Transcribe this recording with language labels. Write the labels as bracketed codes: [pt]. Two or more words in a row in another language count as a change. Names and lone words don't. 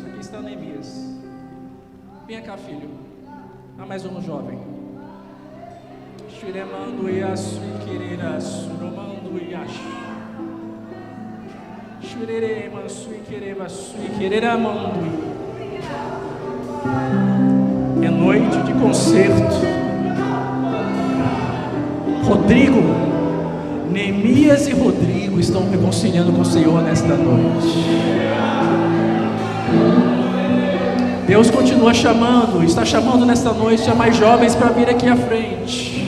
[pt] Aqui está Neemias. Venha cá, filho. Há mais um jovem. Shiremando Yasu Querera Suromando Yash. Shirere Mansui Quereva Sui Querera Mandui. É noite de concerto. Rodrigo, Neemias e Rodrigo estão reconciliando com o Senhor nesta noite. Deus continua chamando, está chamando nesta noite a mais jovens para vir aqui à frente.